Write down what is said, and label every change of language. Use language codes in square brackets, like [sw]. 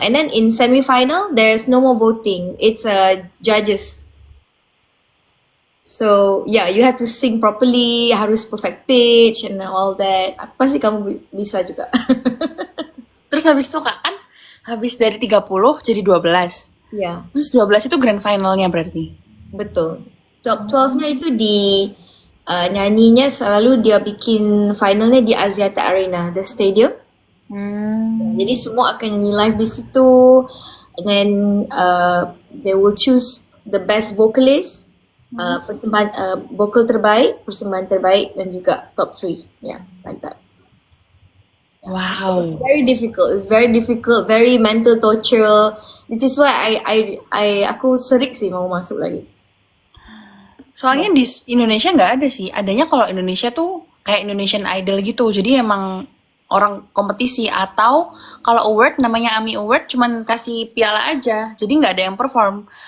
[en] And then in semi-final, there's no more voting. It's judges. So yeah, you have to sing properly, [id] harus [en] perfect pitch and all that. [id] Aku pasti kamu bisa juga. Terus habis itu Kak kan habis dari 30 jadi 12. Ya, Terus 12 itu grand finalnya berarti. betul. Top 12-nya itu di nyanyinya selalu dia bikin finalnya di Axiata Arena, [en] the stadium. [id] Jadi semua akan nyanyi live di situ. [en] And then they will choose the best vocalist, [id] persembahan vokal terbaik, persembahan terbaik dan juga top 3. [en] Yeah, like that. Wow. Very difficult. It's very difficult, very mental torture. Which is why [id] aku serik sih mau masuk lagi. Soalnya di Indonesia nggak ada sih. Adanya kalau Indonesia tuh kayak Indonesian Idol gitu. Jadi emang orang kompetisi atau kalau award namanya AMI Award cuman kasih piala aja. Jadi nggak ada yang perform.